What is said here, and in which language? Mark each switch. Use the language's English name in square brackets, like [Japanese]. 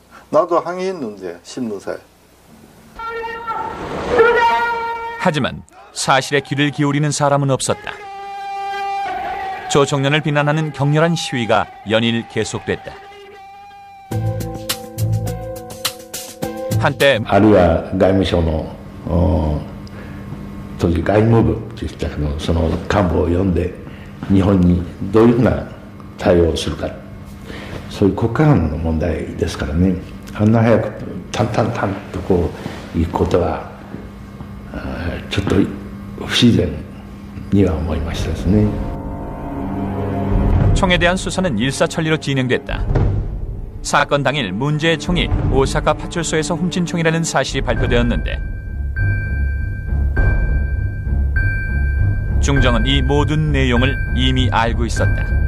[Korean] 나도 항의했는데, 신문사에. 하지만 사실에 귀를 기울이는 사람은 없었다. 조총련을 비난하는 격렬한 시위가 연일 계속됐다. 한때 [Japanese] あるいは外務省の当時外務部といったその幹部を呼んで日本にどういうふうな対応をするか、そういう国家間の問題ですからね、あんな早く淡々と行くことはちょっと不自然には思いましたですね。 [Korean] 총에 대한 수사는 일사천리로 진행됐다. 사건 당일 문제의 총이 오사카 파출소에서 훔친 총이라는 사실이 발표되었는데 중정은 이 모든 내용을 이미 알고 있었다.